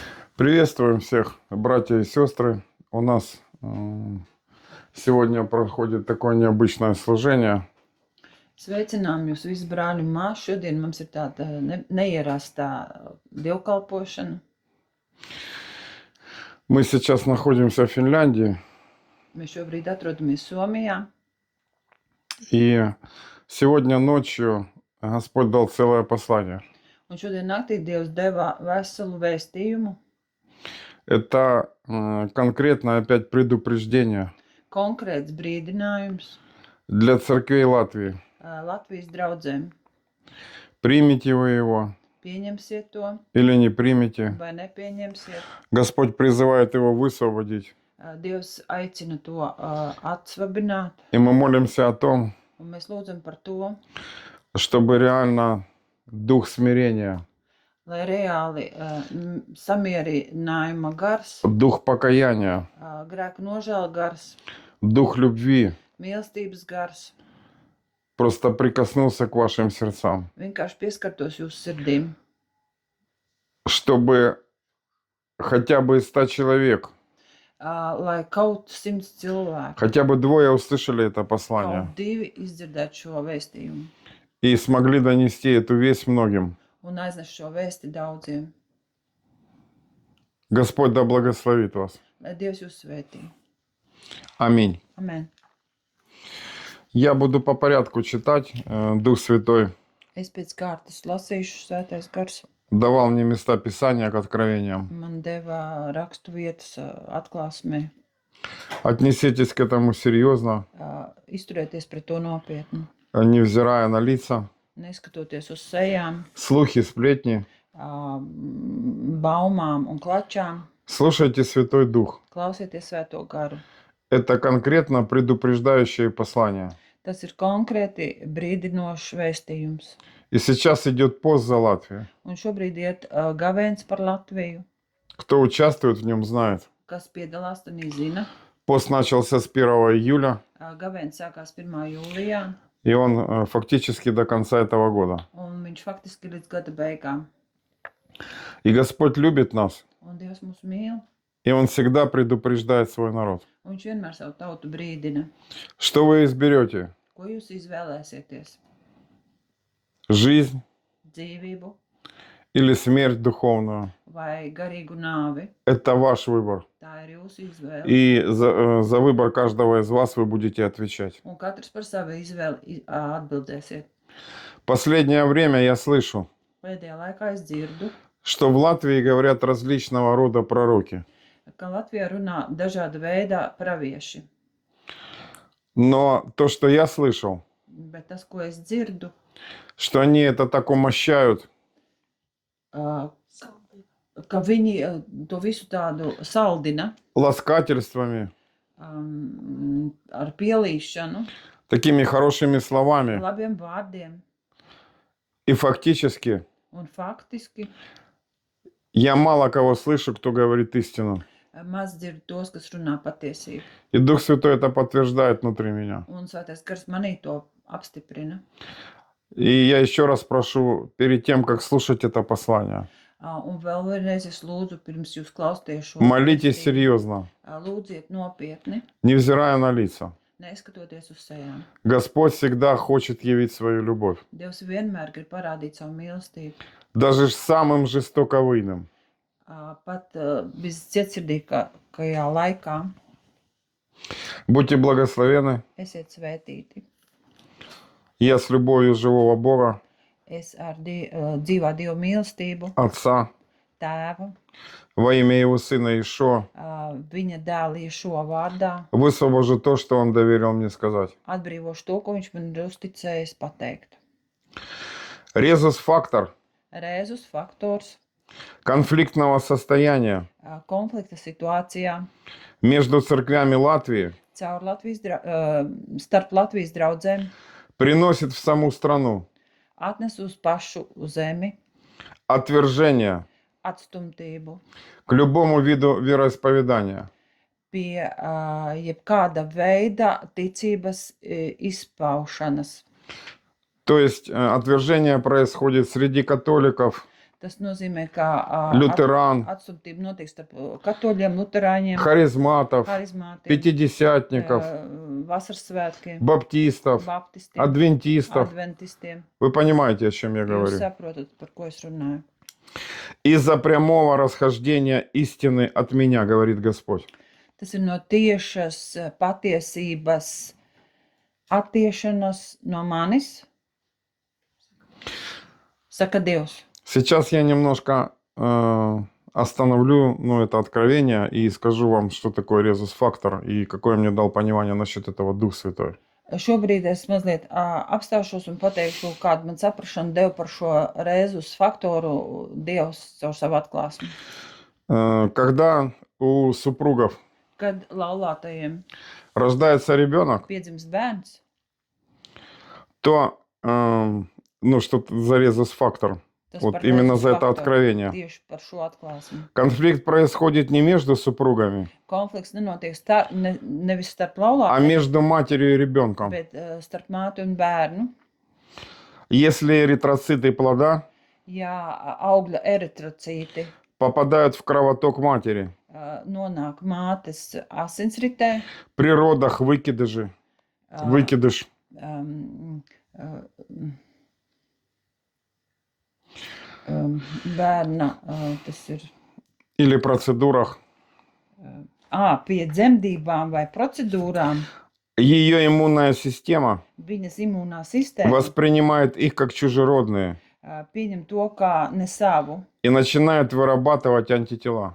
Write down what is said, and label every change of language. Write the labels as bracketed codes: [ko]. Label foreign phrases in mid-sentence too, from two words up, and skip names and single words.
[ru] Приветствуем всех, братья и сестры. У нас сегодня проходит такое необычное служение. [lv] Sveicinām jūs visus brāļi un māsas. Šodien mums ir tāda neierastā dievkalpošana. [ru] Мы сейчас находимся в Финляндии, [lv] Mēs šobrīd atrodamies Somijā. [ru] и сегодня ночью Господь дал целое послание. [lv] Un šodien naktī Dievs deva veselu vēstījumu. [ru] Это конкретно опять предупреждение [lv] Konkrēts brīdinājums [ru] для церквей Латвии. [lv] Latvijas draudzēm. [ru] Примите вы его [lv] Pieņemsiet to [ru] или не примите. [lv] vai nepieņemsiet. [ru] Господь призывает его высвободить. [lv] Dievs aicina to atsvabināt. [ru] И мы молимся о том, [lv] Un mēs lūdzam par to, [ru] чтобы реально дух смирения, [lv] lai reāli samierinājuma gars, [ru] дух покаяния, [lv] grēku nožēla gars, [ru] дух любви [lv] mīlestības gars [ru] просто прикоснулся к вашим сердцам, [lv] vienkārši pieskartos jūsu sirdīm, [ru] чтобы хотя бы 100 человек, [lv] lai kaut 100 cilvēku, [ru] хотя бы 2 услышали это послание [lv] kaut 2 izdzirdētu šo vēstījumu [ru] и смогли донести эту весть многим. [lv] un aiznest šo vēsti daudziem. [ru] Господь да благословит вас. [lv] Lai Dievs jūs svētī. [ru] Аминь. [lv] Amen. [ru] Я буду по порядку читать. Дух Святой [lv] Es pēc kārtas lasīšu, svētais gars [ru] давал мне места Писания к откровениям. [lv] man deva rakstu vietas atklāsmē. [ru] Отнеситесь к этому серьезно, [lv] Izturēties pret to nopietni, [ru] невзирая на лица, [lv] neskatoties uz sejām, [ru] слухи, сплетни. [lv] baumām un klačām. [ru] Слушайте Святой Дух. [lv] Klausieties svēto garu. [ru] Это конкретно предупреждающее послание. [lv] Tas ir konkrēti brīdinošs vēstījums. [ru] И сейчас идет пост за Латвию. [lv] Un šobrīd iet gavēns par Latviju. [ru] Кто участвует в нем, знает. [lv] Kas piedalās, tad zina. [ru] Пост начался с 1 июля, [lv] Gavēns sākās 1. jūlijā, [ru] и он фактически до конца этого года. [lv] un viņš faktiski līdz gada beigām. [ru] И Господь любит нас, [lv] Un Dievs mūs mīl, [ru] и Он всегда предупреждает свой народ. [lv] un viņš vienmēr savu tautu brīdina. [ru] Что вы изберете? [lv] Ko jūs izvēlēsieties? [ru] Жизнь [lv] Dzīvību [ru] или смерть духовную? [lv] vai garīgu nāvi? [ru] Это ваш выбор. [lv] Tā ir jūsu izvēle. [ru] И за выбор каждого из вас вы будете отвечать. [lv] Un katrs par savu izvēli atbildēsiet. [ru] Последнее время я слышу, [lv] Pēdējā laikā es dzirdu, [ru] что в Латвии говорят различного рода пророки. [lv] ka Latvijā runā dažāda veida pravieši. [ru] Но то, что я слышал, [lv] Bet tas, ko es dzirdu, [ru] что они это так умощают, [lv] ka viņi to visu tādu saldina [ru] ласкательствами, [lv] ar pielīšanu, [ru] такими хорошими словами. [lv] labiem vārdiem. [ru] И фактически [lv] Un faktiski [ru] я мало кого слышу, кто говорит истину. [lv] maz dzirdu tos, kas runā patiesību. [ru] И Дух Святой это подтверждает внутри меня. [lv] Un svētais gars manī to apstiprina. [ru] И я еще раз прошу, перед тем, как слушать это послание, [lv] Un vēl vienreiz es lūdzu, pirms jūs klausties šo [ru] молитесь [lv] vēstījumu, [ru] серьезно, [lv] lūdziet nopietni, [ru] невзирая на лица. [lv] neskatoties uz sejām. [ru] Господь всегда хочет явить свою любовь. [lv] Dievs vienmēr grib parādīt savu mīlestību. [ru] Даже самым жестоковыйным. [lv] Pat viscietsirdīgākajā laikā [ru] Будьте благословены. [lv] esiet svētīti. [ru] Я с любовью живого Бога, [lv] Es ar dzīvā Dieva mīlestību, [ru] Отца, [lv] Tēvu, [ru] во имя Его Сына Ишуа, [lv] viņa dēla Iešua vārdā, [ru] высвобожу то, что Он доверил мне сказать. [lv] atbrīvošu to, ko viņš man ir uzticējis pateikt. [ru] Резус-фактор [lv] Rēzus faktors [ru] конфликтного состояния [lv] konflikta situācijā [ru] между церквями Латвии [lv] caur starp Latvijas draudzēm [ru] приносит в саму страну [lv] atnes uz pašu zemi [ru] отвержение [lv] atstumtību [ru] к любому виду вероисповедания. [lv] pie jebkāda veida ticības izpaušanas. [ru] То есть отвержение происходит среди католиков, [lv] Tas nozīmē, ka [ru] лютеран, [lv] atstumtība notiek starp katoļiem, luterāņiem, [ru] харизматов, [lv] harizmātiem, [ru] пятидесятников, [lv] vasaras svētkiem, [ru] баптистов, [lv] baptistiem, [ru] адвентистов. [lv] adventistiem. [ru] Вы понимаете, о чем я [lv] Jūs [ru] говорю? [lv] saprotat, par ko es runāju. [ru] Из-за прямого расхождения истины от меня, говорит Господь. [lv] Tas ir no tiešas patiesības attiešanas no manis, saka Dievs. [ru] Сейчас я немножко остановлю это откровение и скажу вам, что такое резус-фактор и какое мне дал понимание насчет этого Дух Святой. [lv] Šobrīd es mazliet apstāšos un pateikšu, kādu man saprašanu deva par šo rezus faktoru Dievs caur savu atklāsmi. [ru] Когда у супругов [lv] Kad laulātajiem [ru] рождается ребенок, [lv] piedzimst bērns, [ru] то, что за резус-фактор, [lv] tas [ru] вот [lv] par [ru] именно [lv] rezus [ru] за это [lv] faktoru, [ru] откровение. [lv] tieši par šo atklāsmi. [ru] Конфликт происходит не между супругами, [lv] Konflikts nenotiek nevis starp [ru] а [lv] laulātajiem, [ru] между матерью и ребенком. [lv] bet starp māti un bērnu. [ru] Если эритроциты плода [lv] Ja augļa eritrocīti [ru] попадают в кровоток матери, [lv] nonāk mātes asinsritē, [ru] при родах выкидыши, выкидыш, [lv] bērna, tas ir [ru] или процедурах, [lv] pie dzemdībām vai procedūrām, [ru] ее иммунная система [lv] viņas imūnā sistēma [ru] воспринимает их как чужеродные [lv] pieņem to kā ne savu, [ru] и начинает вырабатывать антитела.